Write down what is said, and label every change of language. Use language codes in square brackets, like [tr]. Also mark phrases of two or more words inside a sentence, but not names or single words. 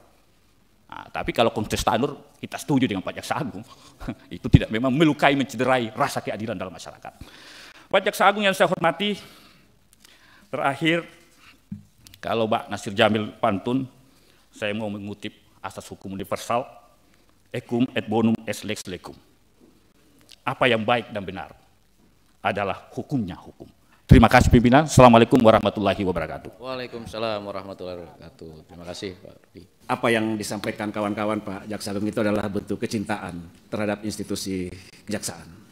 [id] Nah, tapi kalau konteks Tanur, kita setuju dengan Pak Jaksa Agung. Itu tidak memang melukai, mencederai rasa keadilan dalam masyarakat. Pak Jaksa Agung yang saya hormati, terakhir, kalau Pak Nasir Jamil pantun, saya mau mengutip asas hukum universal, [la] equum et bonum est lex lecum. [id] Apa yang baik dan benar adalah hukumnya hukum. Terima kasih pimpinan. [ar] السلام عليكم ورحمة الله وبركاته. وعليكم السلام ورحمة الله وبركاته. [id] Terima kasih, Pak Rufi. Apa yang disampaikan kawan-kawan Pak Jaksa Agung itu adalah bentuk kecintaan terhadap institusi kejaksaan.